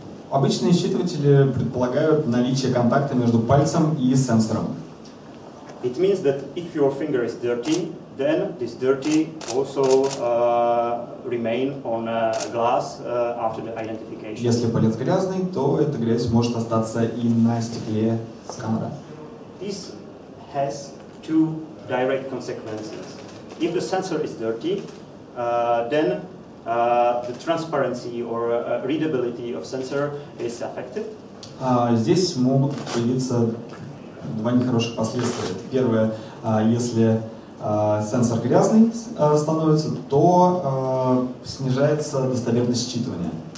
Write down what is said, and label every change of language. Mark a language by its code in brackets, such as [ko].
[ru] Обычные считыватели предполагают наличие контакта между пальцем и сенсором. [en] It means that if your finger is dirty, then this dirty also remain on glass after the identification. [ru] Если палец грязный, то эта грязь может остаться и на стекле сканера. [en] This has two direct consequences. If the sensor is dirty, then the transparency or readability of sensor is affected. [ru] Здесь могут появиться два нехороших последствия. Первое, если сенсор грязный становится, то снижается достоверность считывания.